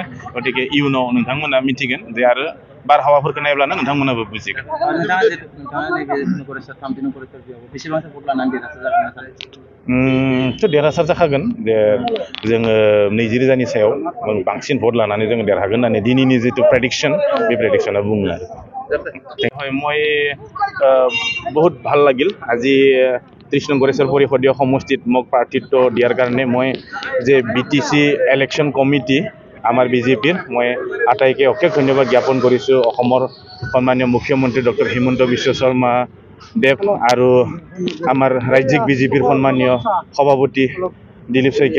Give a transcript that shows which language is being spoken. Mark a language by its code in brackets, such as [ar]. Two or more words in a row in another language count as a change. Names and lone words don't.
[brx] गतिके इयुनाव नोंथांमोना मिथिगोन जे आरो बारहावाफोरखौ नायब्लानो नोंथांमोनाबो बुजिगोन। देरहासार जाखागोन जे जोङो 20,000नि सायाव बांसिन भट लानानै जोङो देरहागोन होननानै दिनैनि जितु प्रेडिक्सन बे प्रेडिक्सना बुङो आरो। [as] মই বহুত ভাল লাগিল আজি 30 নং गरेस्वर পৰিষদীয় সমষ্টিত মোক প্ৰাৰ্থিত্ব দিয়াৰ কাৰণে মই যে বিটিসি [en] election committee [as] আমাৰ বিজেপিৰ মই আটাইকে অশেষ ধন্যবাদ জ্ঞাপন কৰিছোঁ। অসমৰ সন্মানীয় মুখ্যমন্ত্ৰী ডক্টৰ হিমন্ত বিশ্ব শৰ্মা দেৱ আৰু আমাৰ ৰাজ্যিক বিজেপিৰ সন্মানীয় সভাপতি দিলীপ শইকীয়া